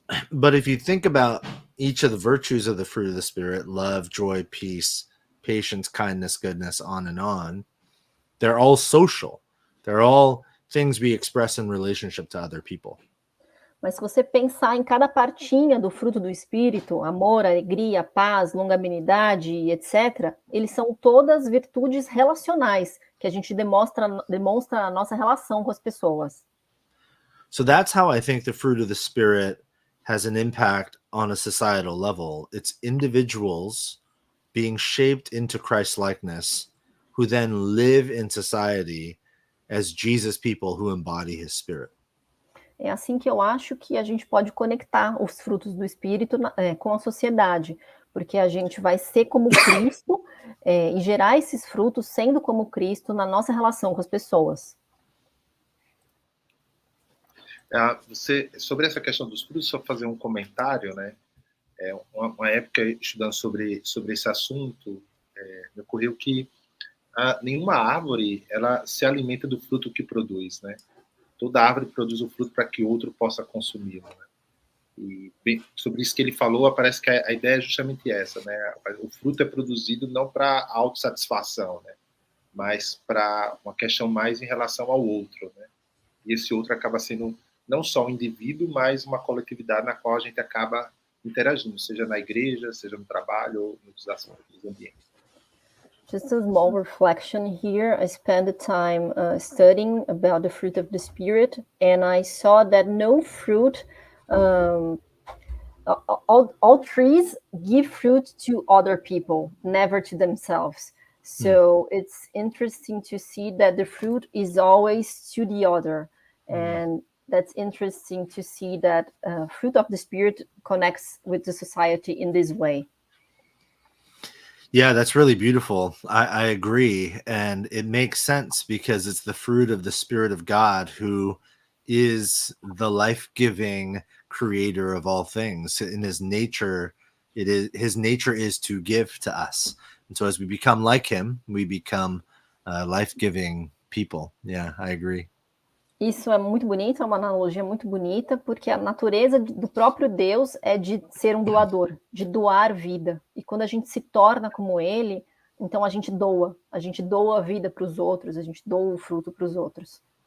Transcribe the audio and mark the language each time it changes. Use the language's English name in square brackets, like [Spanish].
[English] But if you think about each of the virtues of the fruit of the Spirit, love, joy, peace, patience, kindness, goodness, on, they're all social. They're all things we express in relationship to other people. [Portuguese] Mas se você pensar em cada partinha do fruto do Espírito, amor, alegria, paz, longanimidade, etc., eles são todas virtudes relacionais que a gente demonstra na nossa relação com as pessoas. [English] So that's how I think the fruit of the Spirit has an impact on a societal level. It's individuals being shaped into Christ-likeness who then live in society as Jesus people who embody his Spirit. [Portuguese] É assim que eu acho que a gente pode conectar os frutos do Espírito com a sociedade, porque a gente vai ser como Cristo e gerar esses frutos sendo como Cristo na nossa relação com as pessoas. Sobre essa questão dos frutos, só fazer um comentário, né? Uma época estudando sobre esse assunto, me ocorreu que nenhuma árvore ela se alimenta do fruto que produz, né? Toda árvore produz o fruto para que outro possa consumi-lo, né? E bem, sobre isso que ele falou, parece que a ideia é justamente essa, né? O fruto é produzido não para autossatisfação, né? Mas para uma questão mais em relação ao outro, né? E esse outro acaba sendo não só um indivíduo, mas uma coletividade na qual a gente acaba interagindo, seja na igreja, seja no trabalho ou nos ambientes. [English] Just a small reflection here. I spent the time studying about the fruit of the Spirit, and I saw that no fruit, all trees give fruit to other people, never to themselves. So it's interesting to see that the fruit is always to the other. And that's interesting to see that fruit of the Spirit connects with the society in this way. Yeah, that's really beautiful. I agree. And it makes sense because it's the fruit of the Spirit of God who is the life-giving creator of all things. In his nature, his nature is to give to us. And so as we become like him, we become life-giving people. Yeah, I agree. [Portuguese] Isso é muito bonito, é uma analogia muito bonita, porque a natureza do próprio Deus é de ser um doador, de doar vida. E quando a gente se torna como ele, então a gente doa a vida para os outros, a gente doa o fruto para os outros.